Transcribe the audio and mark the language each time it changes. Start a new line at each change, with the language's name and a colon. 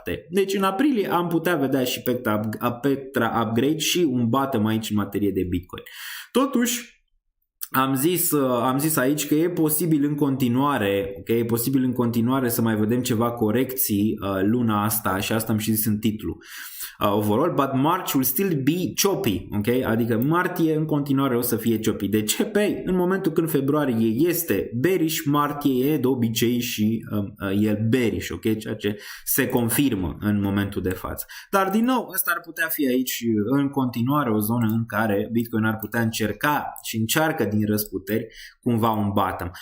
Romanian: Deci în aprilie am putea vedea și Petra upgrade și un bottom aici în materie de Bitcoin. Totuși, am zis aici că e posibil în continuare, okay? E posibil în continuare să mai vedem ceva corecții luna asta și asta am și zis în titlu.
English: Overall, but March will still be choppy, okay?
Romanian: Adică martie în continuare o să fie choppy. De ce? Păi, în momentul când februarie este bearish, martie e de obicei și e bearish, ok? Ceea ce se confirmă în momentul de față. Dar din nou, ăsta ar putea fi aici în continuare o zonă în care Bitcoin ar putea încerca și încearcă din răsputeri cumva un bottom.